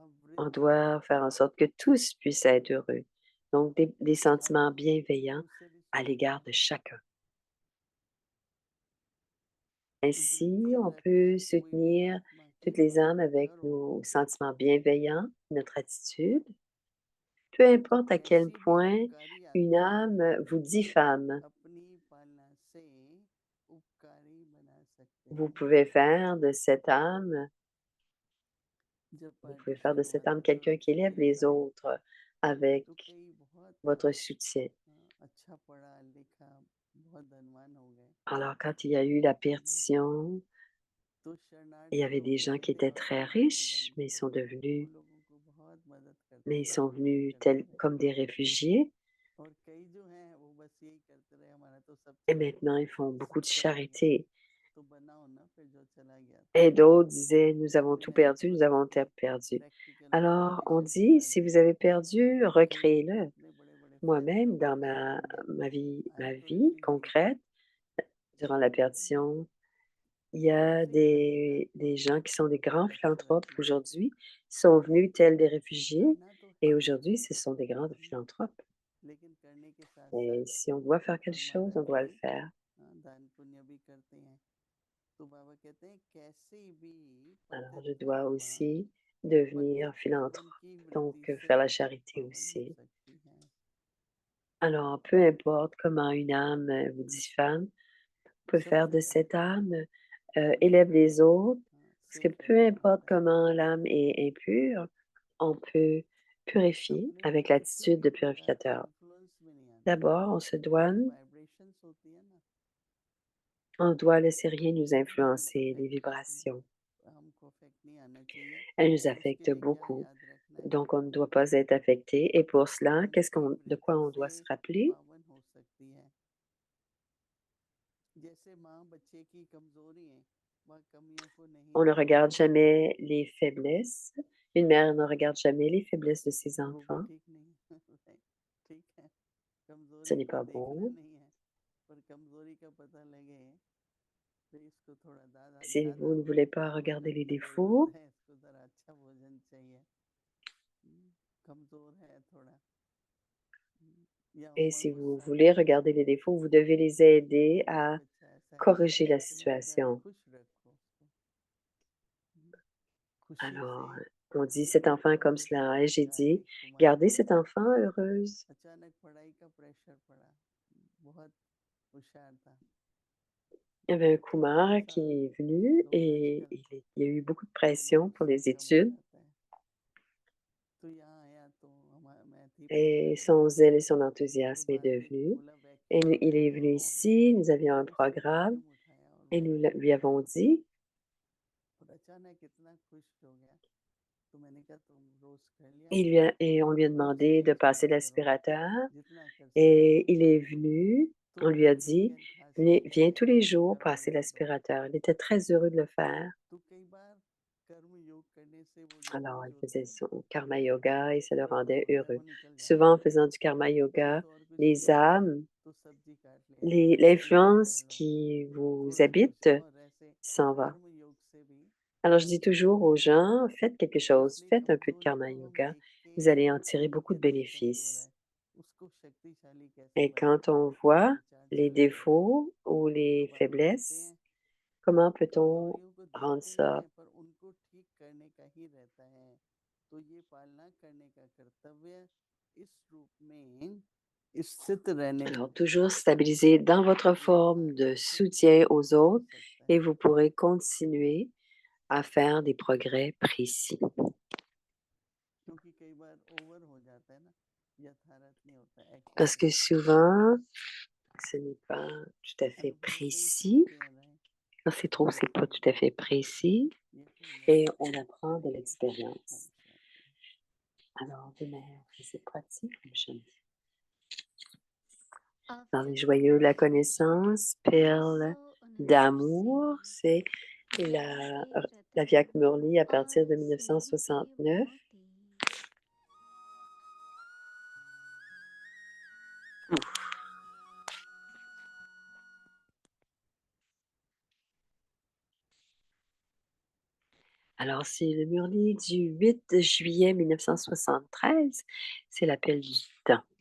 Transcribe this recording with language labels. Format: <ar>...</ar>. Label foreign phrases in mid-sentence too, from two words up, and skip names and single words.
<fr>On</fr> <hi>वृद्धि है,</hi> <fr>doit faire en sorte que tous puissent être heureux. Donc, des</fr> <hi>आप</hi> <fr>sentiments bienveillants</fr> <hi>मुझसे भी</hi> <fr>à</fr> <hi>सुनिए</hi> <fr>l'égard de chacun. Ainsi,</fr> <hi>वृद्धि</hi> <fr>on</fr> <hi>रखकर</hi> <fr>peut</fr> <hi>कोई भी</hi> <fr>soutenir</fr> <hi>आत्मा की</hi> <fr>toutes les âmes avec</fr> <hi>पवित्र हो,</hi> <fr>nos sentiments bienveillants, notre attitude, peu</fr> <hi>तो</hi> <fr>importe à quel</fr> <hi>कैसी भी</hi> <fr>point</fr> <hi>उपकारी</hi> <fr>une</fr> <hi>आत्मा</hi> <fr>âme vous diffame.</fr> <hi>अपनी पालना से उपकारी बना सकते</hi> <fr>Vous</fr> <hi>हैं।</hi> <fr>pouvez faire de cette âme,</fr> <hi>जब</hi> <fr>vous pouvez faire de</fr> <hi>पार्टीशन हुआ</hi> <fr>cette âme</fr> <hi>था</hi> <fr>quelqu'un qui</fr> <hi>तुरुक्की</hi> <fr>élève</fr> <hi>के</hi> <fr>les</fr> <hi>साथ,</hi> <fr>autres avec</fr> <hi>तो कई बहुत</hi> <fr>votre soutien.</fr> <hi>अच्छा पढ़ा लिखा, बहुत धनवान हो गए।</hi> <fr>Alors, quand il y a eu la हम्म, perdition,</fr> <hi>तो</hi> <fr>il y</fr> <hi>शरणार्थी</hi> <fr>avait des</fr> <hi>होते</hi> <fr>gens qui</fr> <hi>होते</hi> <fr>étaient</fr> <hi>और</hi> <fr>très</fr> <hi>शरणार्थी</hi> <fr>riches,</fr> <hi>बन के वो लोगों को बहुत मदद करते</hi> <fr>mais ils</fr> <hi>रहे,</hi> <fr>sont</fr> <hi>मदद</hi> <fr>venus</fr> <hi>करते</hi> <fr>tels</fr> <hi>रहे।</hi> <fr>comme des réfugiés</fr> <hi>और कई जो हैं वो बस यही करते रहे, हमारा तो सब</hi> <fr>et</fr> <hi>चला</hi> <fr>maintenant</fr> <hi>गया,</hi> <fr>ils font beaucoup</fr> <hi>सब</hi> <fr>de</fr> <hi>चला गया,</hi> <fr>charité.</fr> <hi>तो बनाओ ना फिर जो चला गया था।</hi> <fr>Et d'autres disaient, nous avons</fr> <hi>क्योंकि</hi> <fr>tout</fr> <hi>मैंने</hi> <fr>perdu, nous</fr> <hi>बहुत</hi> <fr>avons</fr> <hi>अपने</hi> <fr>perdu.</fr> <hi>प्रैक्टिकल</hi> <fr>Alors, on</fr> <hi>ऑब्जर्वेशन से</hi> <fr>dit, si</fr> <hi>बताती</hi> <fr>vous</fr> <hi>हूँ</hi> <fr>avez perdu,</fr> <hi>कि</hi> <fr>recréez-le.</fr> <hi>इतने बड़े बड़े</hi> <fr>Moi-même,</fr> <hi>फिलैंथ्रोपिक</hi> <fr>dans</fr> <hi>जो होंगे, आई</hi> <fr>ma</fr> <hi>तो</hi> <fr>vie</fr> <hi>इसीलिए</hi> <fr>concrète, durant la perdition, il y a</fr> <hi>ऐसे ही मैंने देखा</hi> <fr>des gens qui sont des grands</fr> <hi>बहुत अच्छा</hi> <fr>philanthropes</fr> <hi>लगती है।</hi> <fr>aujourd'hui, qui sont venus tels des réfugiés,</fr> <hi>करना तो</hi> <fr>et</fr> <hi>है,</hi> <fr>aujourd'hui, ce sont des grands philanthropes.</fr> <hi>लेकिन करने के साथ</hi> <fr>Et</fr> <hi>साथ</hi> <fr>si on doit faire quelque</fr> <hi>और</hi> <fr>chose,</fr> <hi>महाराज</hi> <fr>on doit le</fr> <hi>जी</hi> <fr>faire.</fr> <hi>दान पुण्य भी करते हैं। तो बाबा कहते हैं कैसी भी</hi> <fr>Alors,</fr> <hi>पतित</hi> <fr>je dois</fr> <hi>आत्मा</hi> <fr>aussi</fr> <hi>पतित</hi> <fr>devenir philanthrope,</fr> <hi>पावन की</hi> <fr>donc</fr> <hi>वृत्ति से</hi> <fr>faire la charité</fr> <hi>पावन हो</hi> <fr>aussi.</fr> <hi>सकती है।</hi> <fr>Alors, peu importe comment une âme vous diffame, on peut faire</fr> <hi>सबसे</hi> <fr>de</fr> <hi>पहले</hi> <fr>cette âme élève</fr> <hi>पवित्र,</hi> <fr>les autres, parce que</fr> <hi>शुद्ध</hi> <fr>peu</fr> <hi>बनाना</hi> <fr>importe</fr> <hi>होता है।</hi> <fr>comment l'âme est impure, on peut purifier</fr> <hi>अपने पे</hi> <fr>avec</fr> <hi>किसी</hi> <fr>l'attitude</fr> <hi>भी</hi> <fr>de</fr> <hi>प्रकार का</hi> <fr>purificateur.</fr> <hi>इन्फ्लुएंस भी नहीं आना</hi> <fr>D'abord,</fr> <hi>चाहिए। जो वाइब्रेशंस होती है ना,</hi> <fr>on doit laisser rien nous</fr> <hi>वो भी</hi> <fr>influencer, les</fr> <hi>अफेक्ट करती हैं,</hi> <fr>vibrations.</fr> <hi>हमको अफेक्ट नहीं आना चाहिए।</hi> <fr>Elles nous</fr> <hi>उसके</hi> <fr>affectent</fr> <hi>लिए क्या</hi> <fr>beaucoup,</fr> <hi>याद रखना है,</hi> <fr>donc on ne doit pas être affecté. Et pour cela,</fr> <hi>पावन की</hi> <fr>de quoi</fr> <hi>वृत्ति</hi> <fr>on</fr> <hi>से</hi> <fr>doit se rappeler?</fr> <hi>पावन हो सकती है। जैसे माँ बच्चे की कमजोरी है, वह कमियों को नहीं</hi> <fr>On ne regarde</fr> <hi>देखती,</hi> <fr>jamais les faiblesses. Une mère ne regarde jamais les faiblesses de ses</fr> <hi>वो भी</hi> <fr>enfants.</fr> <hi>ठीक नहीं है। ठीक है,</hi> <fr>Ce</fr> <hi>कमजोरी</hi> <fr>n'est</fr> <hi>को</hi> <fr>pas</fr> <hi>देखना</hi> <fr>bon.</fr> <hi>नहीं है, पर कमजोरी का पता लगे फिर इसको थोड़ा ज़्यादा</hi> <fr>Si</fr> <hi>ज़्यादा</hi> <fr>vous ne voulez pas regarder</fr> <hi>भोजन</hi> <fr>les</fr> <hi>की ज़रूरत</hi> <fr>défauts</fr> <hi>है, इसको ज़रा अच्छा भोजन चाहिए। कमज़ोर है थोड़ा। या</hi> <fr>et</fr> <hi>ओवर</hi> <fr>si vous</fr> <hi>गुस्सा</hi> <fr>voulez</fr> <hi>करता</hi> <fr>regarder</fr> <hi>है,</hi> <fr>les défauts, vous devez les aider</fr> <hi>तो</hi> <fr>à</fr> <hi>एक बच्चा ऐसा है,</hi> <fr>corriger la</fr> <hi>तुम अगर</hi> <fr>situation.</fr> <hi>खुश रखो उसको, खुशी से</hi> <fr>Alors, on dit: «Cet enfant est comme</fr> <hi>पढ़ाई</hi> <fr>cela» et</fr> <hi>करने</hi> <fr>j'ai</fr> <hi>का</hi> <fr>dit:</fr> <hi>एक कुमार</hi> <fr>«Gardez</fr> <hi>था,</hi> <fr>cet enfant heureuse».</fr> <hi>अचानक पढ़ाई का प्रेशर पड़ा, बहुत होशियार था,</hi> <fr>Il y avait un</fr> <hi>तो थोड़ा</hi> <fr>Kumar</fr> <hi>सा</hi> <fr>qui est venu</fr> <hi>लोग</hi> <fr>et</fr> <hi>आजकल</hi> <fr>il y a eu beaucoup de pression pour</fr> <hi>मार्क्स में</hi> <fr>les</fr> <hi>कम आ</hi> <fr>études</fr> <hi>जाते हैं, तो यहाँ आया तो हमारा मैं थी</hi> <fr>et</fr> <hi>प्रोग्राम में,</hi> <fr>son zèle et son</fr> <hi>तो</hi> <fr>enthousiasme est</fr> <hi>बाद में</hi> <fr>devenu</fr> <hi>बोला बैक</hi> <fr>et</fr> <hi>पेन</hi> <fr>il est</fr> <hi>करके</hi> <fr>venu</fr> <hi>और</hi> <fr>ici, nous avions un</fr> <hi>उसने</hi> <fr>programme</fr> <hi>आइटम उठाया और</hi> <fr>et</fr> <hi>मैंने</hi> <fr>lui avons dit</fr> <hi>और अचानक इतना खुश हो गया, तो मैंने कहा तुम रोज कर लिया</hi> <fr>il lui</fr> <hi>करो</hi> <fr>a et on lui a</fr> <hi>और</hi> <fr>demandé de</fr> <hi>स्ट्रेस</hi> <fr>passer</fr> <hi>मत करो,</hi> <fr>l'aspirateur</fr> <hi>जितना कर सको।</hi> <fr>et il est venu,</fr> <hi>तो</hi> <fr>on lui a</fr> <hi>एक</hi> <fr>dit:</fr> <hi>दिन था</hi> <fr>«Venez viens tous les</fr> <hi>कर्म</hi> <fr>jours</fr> <hi>कर्म</hi> <fr>passer</fr> <hi>योग दो,</hi> <fr>l'aspirateur». Il était très heureux de le faire.</fr> <hi>तो कई बार कर्म योग करने से वो जो</hi> <fr>Alors,</fr> <hi>बोझ</hi> <fr>il</fr> <hi>होते</hi> <fr>faisait</fr> <hi>हैं ना,</hi> <fr>son</fr> <hi>कर्म योग</hi> <fr>et ça le</fr> <hi>जो लोड</hi> <fr>rendait</fr> <hi>होता है</hi> <fr>heureux.</fr> <hi>वो निकल जाता</hi> <fr>Souvent, en</fr> <hi>है।</hi> <fr>faisant du karma</fr> <hi>अब</hi> <fr>yoga,</fr> <hi>तो और कुछ नहीं</hi> <fr>les</fr> <hi>करना,</hi> <fr>âmes,</fr> <hi>तो सब्जी काट लिया, सेवा कर</hi> <fr>l'influence</fr> <hi>लो,</hi> <fr>qui vous</fr> <hi>थोड़ा कुछ</hi> <fr>habite</fr> <hi>और ऐसे</hi> <fr>s'en va.</fr> <hi>कर्म योग से भी</hi> <fr>Alors, je dis</fr> <hi>बहुत</hi> <fr>toujours aux gens: «Faites quelque chose,</fr> <hi>इसलिए</hi> <fr>faites un peu de</fr> <hi>कमजोरी</hi> <fr>karma</fr> <hi>को हम</hi> <fr>yoga,</fr> <hi>देख के</hi> <fr>vous allez en</fr> <hi>ये</hi> <fr>tirer</fr> <hi>नहीं</hi> <fr>beaucoup de</fr> <hi>कहते ये कमजोर</hi> <fr>bénéfices».</fr> <hi>है, उसको शक्तिशाली कैसे</hi> <fr>Et quand</fr> <hi>बनाते हैं,</hi> <fr>on</fr> <hi>ये</hi> <fr>voit</fr> <hi>विचार</hi> <fr>les</fr> <hi>चलते रहते हैं।</hi> <fr>défauts ou</fr> <hi>तो</hi> <fr>les</fr> <hi>बाबा कहते</hi> <fr>faiblesses,</fr> <hi>हैं</hi> <fr>comment peut-on</fr> <hi>कमजोरियों को</hi> <fr>rendre</fr> <hi>देखते नहीं</hi> <fr>ça?</fr> <hi>है पर उनको ठीक करने का ही रहता है, तो ये पालना करने का कर्तव्य इस रूप में स्थित रहने</hi> <fr>Alors,</fr> <hi>रूप में</hi> <fr>toujours stabiliser dans votre</fr> <hi>ये</hi> <fr>forme</fr> <hi>तुम्हारे</hi> <fr>de</fr> <hi>से</hi> <fr>soutien aux</fr> <hi>चल</hi> <fr>autres</fr> <hi>सकता</hi> <fr>et</fr> <hi>है,</hi> <fr>vous pourrez continuer à faire des progrès précis.</fr> <hi>क्योंकि कई बार ओवर हो जाता है ना, यथार्थ नहीं होता,</hi> <fr>Parce</fr> <hi>एक्यूरेट</hi> <fr>que</fr> <hi>नहीं होता,</hi> <fr>souvent, ce n'est pas tout à fait</fr> <hi>अनुभव से ही</hi> <fr>précis.</fr> <hi>सीखते हैं रहे,</hi> <fr>Quand c'est trop,</fr> <hi>ये</hi> <fr>c'est pas tout</fr> <hi>कहिए,</hi> <fr>à fait précis</fr> <hi>ये कहिए,</hi> <fr>et on apprend de</fr> <hi>कहिए, ओम</hi> <fr>l'expérience.</fr> <hi>शांति।</hi> <fr>Alors, de manière assez pratique, comme je dis, dans les</fr> <en>After</en> <fr>joyeux, la</fr> <en>graduation,</en> <fr>connaissance, perle d'amour, 1980 c'est la,</fr> <hi>लौटे</hi> <fr>la</fr> <hi>रतन</hi> <fr>Vyak Murli à partir</fr> <hi>और</hi> <fr>de</fr> <hi>स्नेह के</hi> <fr>1969.</fr> <hi>मोती।</hi> <fr>Alors, c'est le Murli du 8 juillet 1973, c'est l'appel du temps.</fr>